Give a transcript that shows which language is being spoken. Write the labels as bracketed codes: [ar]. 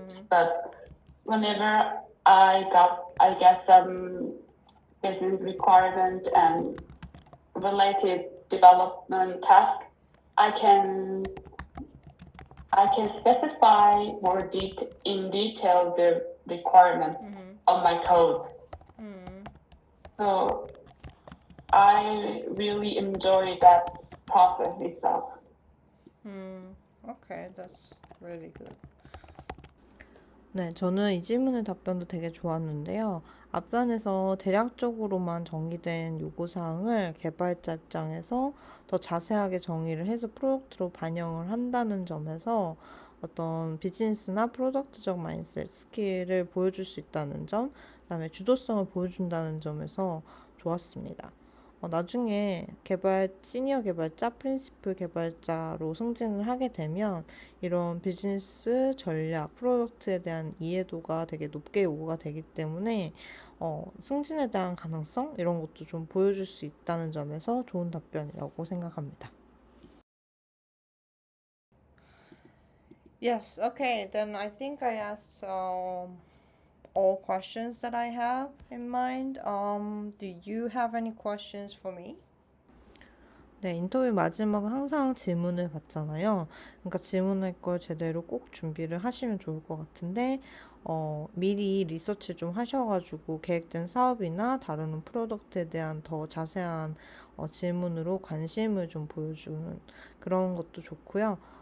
[en] But whenever I get some business requirement and related development task, I can specify more in detail the requirement of my code. So I really enjoy that process itself. Okay, that's really good. [ko] 네, 저는 이 질문의 답변도 되게 좋았는데요. 앞단에서 대략적으로만 정의된 요구사항을 개발자 입장에서 더 자세하게 정의를 해서 프로덕트로 반영을 한다는 점에서 어떤 비즈니스나 프로덕트적 마인드셋 스킬을 보여줄 수 있다는 점, 그다음에 주도성을 보여준다는 점에서 좋았습니다. 나중에 시니어 개발자, 프린시플 개발자로 승진을 하게 되면 이런 비즈니스 전략, 프로덕트에 대한 이해도가 되게 높게 요구가 되기 때문에 승진에 대한 가능성 이런 것도 좀 보여줄 수 있다는 점에서 좋은 답변이라고 생각합니다. [en] Yes, okay, then I think I asked all questions that I have in mind. Do you have any questions for me? [ko] 네, 인터뷰 마지막은 항상 질문을 받잖아요. 그러니까 질문할 걸 제대로 꼭 준비를 하시면 좋을 것 같은데, 미리 리서치 좀 하셔가지고 계획된 사업이나 다루는 프로덕트에 대한 더 자세한 질문으로 관심을 좀 보여주는 그런 것도 좋고요.